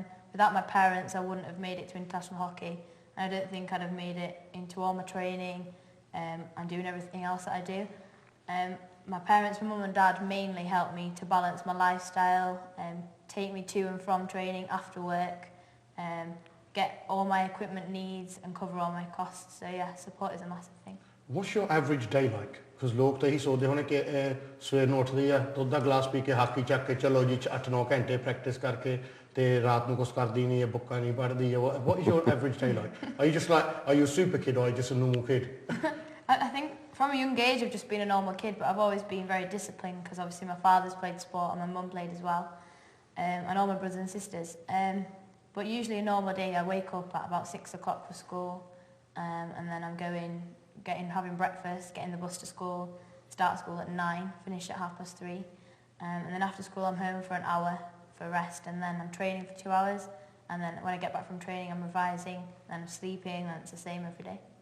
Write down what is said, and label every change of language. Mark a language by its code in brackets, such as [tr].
[en] Without my parents, I wouldn't have made it to international hockey. I don't think I'd have made it into all my training and doing everything else that I do. My parents, my mum and dad, mainly helped me to balance my lifestyle, take me to and from training after work, get all my equipment needs and cover all my costs. So yeah, support is a massive thing. What's your average day like? [pa] Because ਲੋਕ ਤਾਂ ਇਹੀ ਸੋਚਦੇ ਹੋਣੇ ਕਿ ਸਵੇਰ ਨੂੰ ਉੱਠਦੇ ਆ ਦੁੱਧ ਦਾ ਗਲਾਸ ਪੀ ਕੇ ਹਾਕੀ ਚੱਕ ਕੇ ਚਲੋ ਜੀ 8-9 ਘੰਟੇ ਪ੍ਰੈਕਟਿਸ ਕਰਕੇ ਤੇ ਰਾਤ ਨੂੰ ਕੁਝ ਕਰਦੀ ਨਹੀਂ ਹੈ ਬੁੱਕਾਂ ਨਹੀਂ ਪੜ੍ਹਦੀ ਹੈ [en] what is your average day like are you a super kid or are you just a normal kid I think from a young age I've just been a normal kid but I've always been very disciplined because obviously my father's played sport and my mum played as well and all my brothers and sisters but usually a normal day I wake up at about 6 o'clock for school and then I'm having breakfast, getting the bus to school, start school at 9, finish at 3:30 and then after school I'm home for an hour for rest and then I'm training for 2 hours and then when I get back from training I'm revising then I'm sleeping and it's the same every day.